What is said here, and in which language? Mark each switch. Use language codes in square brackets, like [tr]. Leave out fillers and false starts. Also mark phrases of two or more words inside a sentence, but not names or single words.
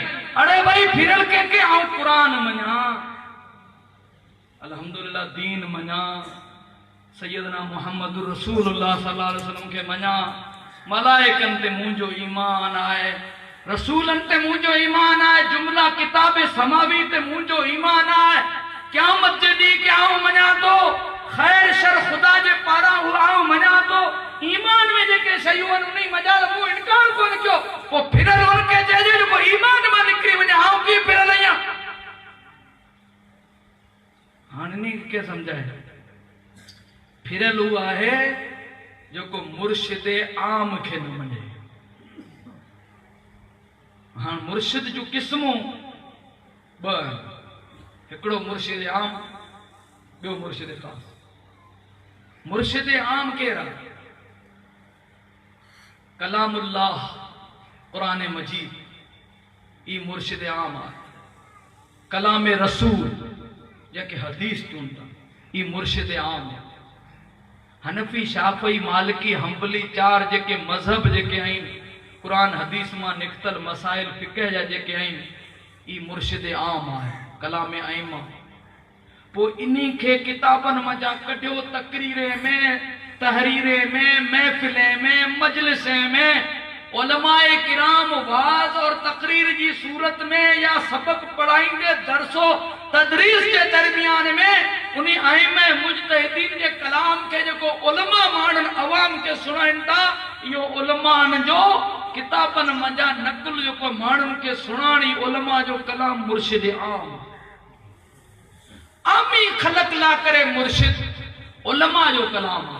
[sd] अरे भाई फिरल के आऊं कुरान मना अल्हम्दुलिल्लाह दीन मना सैयदना मुहम्मद रसूलुल्लाह [ar] صلى الله عليه وسلم [sd] के मना मलाइकन ते मुंजो ईमान आए, रसूलन ते मुंजो ईमान आए, जुमला किताबे समावी ते मुंजो ईमान आए। क़यामत जे दी के आऊं मना तो खैर शर खुदा जे पारा आऊं मना तो ईमान में जेके शयून उन्हीं मजाल मु इनकार कोन क्यो वो फिरल उनके जे जो ईमान में निकरी वने आऊं की फिरल आया हाननी के समझाए फिरल हुआ है जो को मुर्शिद आम के न मने। हाँ मुर्शिद जो किस्मों ब एकड़ो मुर्शिद आम बो मुर्शिद खास। मुर्शिद आम केरा कलामुल्लाह कुरान मजीद ई मुर्शिद आम आ। कलाम रसूल जेके हदीस चूंदा ई मुर्शिद आम है। हनफी शाफई मालिकी हंबली चार जेके मजहब जेके आइन कुरान हदीस मां निकतल मसाइल फिक़ह जा जेके आइन ई मुर्शिद आम है कलाम आइमा। पो इन्हीं के किताबन मजा कढियो तकरीरे में तहरीरे में महफिले में मजलिसे में उलमाए किराम वाज और तकरीर की सूरत में या सबक पढ़ाइंदे दरसो तदरीस के दरमियान में उन्हीं आइमे मुजतहिदीन के कलाम के जो उलमा मानन अवाम के सुनाइन था यो उलमान जो किताबन मजा नकल जो मानन के सुनानी उलमा जो कलाम मुर्शिद आम आमी खलक ला करे मुर्शिद उलमा जो कलाम है।